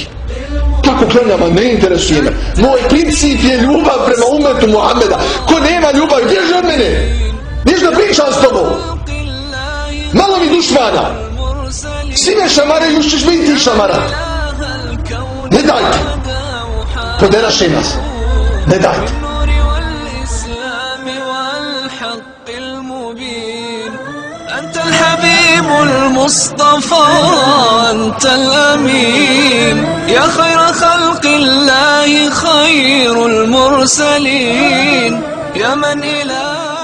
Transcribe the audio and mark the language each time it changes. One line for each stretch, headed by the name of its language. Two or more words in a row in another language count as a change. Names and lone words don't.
Bosnian: Kako klanjama, ne interesuje me. Moj princip je ljubav prema umetu Muhameda. Ko nema ljubav, bježi od mene. Bježi da pričam s tobom. Malo mi dušmana. Svi me šamaraju, još ćeš biti ti šamarat. Ne dajte. Poderaše nas. Ne dajte.
Arabic: أنت الحبيب المصطفى أنت الأمين يا خير خلق الله خير المرسلين يا من إله